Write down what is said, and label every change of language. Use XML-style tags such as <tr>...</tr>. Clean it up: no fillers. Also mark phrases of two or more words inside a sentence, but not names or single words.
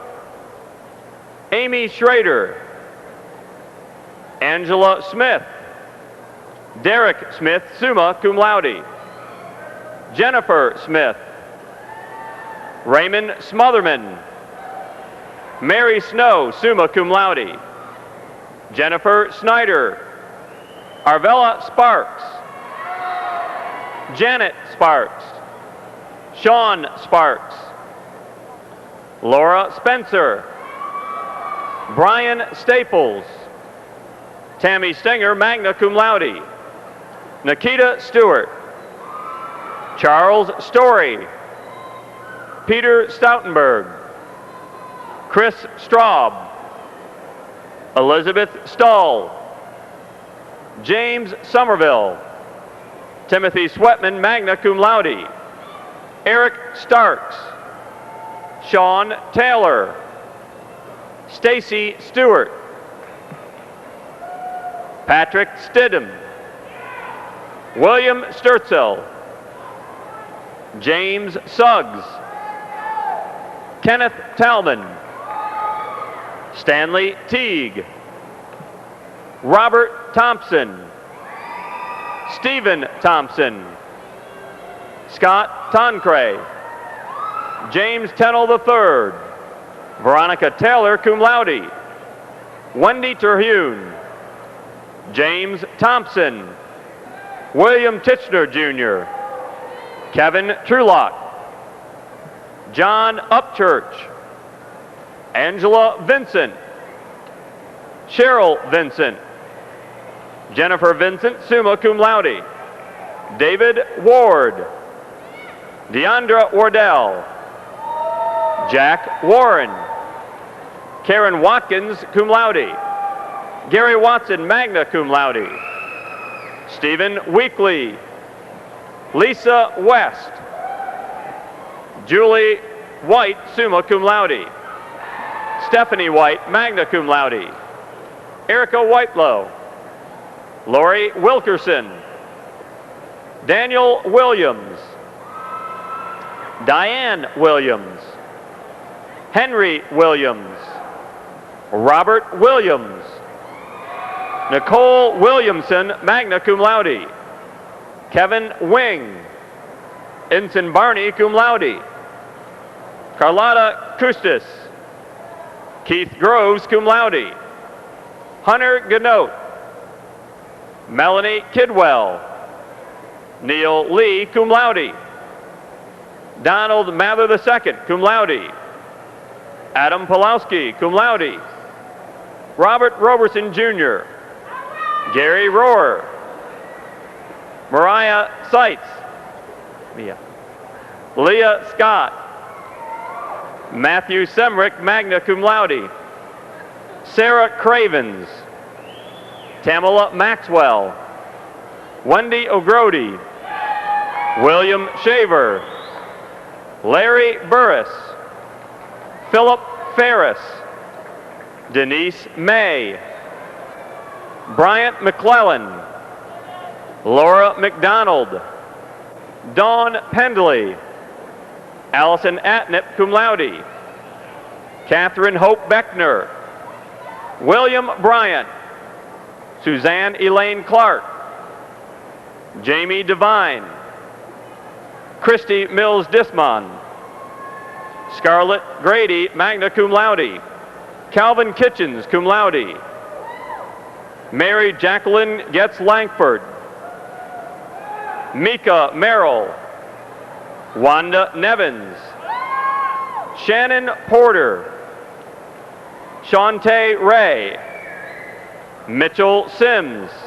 <en>Amy Schrader, Angela Smith, Derek Smith,</en> <la>summa cum laude,</la> <en>Jennifer Smith, Raymond Smotherman, Mary Snow,</en> <la>summa cum laude,</la> <en>Jennifer Snyder, Arvella Sparks, Janet Sparks, Sean Sparks, Laura Spencer, Brian Staples, Tammy Stenger,</en> <la>magna cum laude,</la> <en>Nikita Stewart, Charles Story, Peter Stoutenberg, Chris Straub, Elizabeth Stahl, James Somerville, Timothy Sweatman,</en> <la>magna cum laude,</la> <en>Eric Starks, Sean Taylor, Stacy Stewart, Patrick Stidham, William Sturtzel, James Suggs, Kenneth Talman, Stanley Teague, Robert Thompson, Stephen Thompson, Scott Tancre, James Tennell III, Veronica Taylor,</en> <la>cum laude,</la> <en>Wendy Terhune, James Thompson, William Titchener Jr., Kevin Trulock, John Upchurch, Angela Vincent, Cheryl Vincent, Jennifer Vincent,</en> <la>summa cum laude,</la> <en>David Ward, Deandra Wardell, Jack Warren, Karen Watkins, cum laude, Gary Watson, magna cum laude, Stephen Weekly, Lisa West, Julie White,</en> <la>summa cum laude,</la> <en>Stephanie White,</en> <la>magna cum laude,</la> <en>Erica Whitelow, Lori Wilkerson, Daniel Williams, Diane Williams, Henry Williams, Robert Williams, Nicole Williamson,</en> <la>magna cum laude,</la> <en>Kevin Wing, Ensign Barney,</en> <la>cum laude,</la> <en>Carlotta Custis, Keith Groves,</en> <la>cum laude,</la> <en>Hunter Ganote, Melanie Kidwell, Neil Lee,</en> <la>cum laude,</la> <en>Donald Mather II,</en> <la>cum laude,</la> <en>Adam Pulowski,</en> <la>cum laude,</la> <en>Robert Roberson Jr., Gary Rohr, Mariah Seitz, Leah Scott, Matthew Semrick,</en> <la>magna cum laude,</la> <en>Sarah Cravens, Tamala Maxwell, Wendy O'Grody, William Shaver, Larry Burris, Philip Ferris, Denise May, Bryant McClellan, Laura McDonald, Dawn Pendley, Allison Atnip,</en> <la>cum laude,</la> <en>Catherine Hope Beckner, William Bryant, Suzanne Elaine Clark, Jamie Devine, Christy Mills Dismon, Scarlett Grady,</en> <la>magna cum laude,</la> <en>Calvin Kitchens,</en> <la>cum laude,</la> <en>Mary Jacqueline Getz Langford, Mika Merrill, Wanda Nevins, Shannon Porter, Shantae Ray, Mitchell Sims,</en>